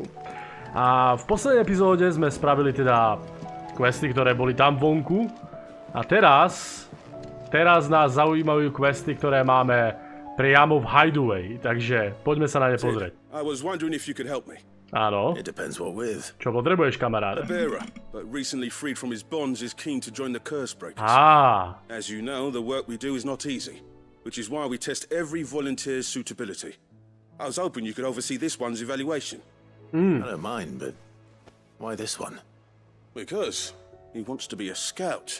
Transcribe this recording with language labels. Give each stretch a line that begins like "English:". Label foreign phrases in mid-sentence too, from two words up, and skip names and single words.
Slovak: A v poslednej epizóde sme spravili teda questy, ktoré boli tam vonku a teraz nás zaujímajú questy, ktoré máme priamo v hideaway, takže poďme sa na ne pozrieť. Áno. Čo potrebuješ, kamaráde?
English: As you know, the work we do is not easy, which is why we test every volunteer's suitability. I was hoping you could oversee this one's evaluation. I don't mind, but why this one? Because he wants to be a scout.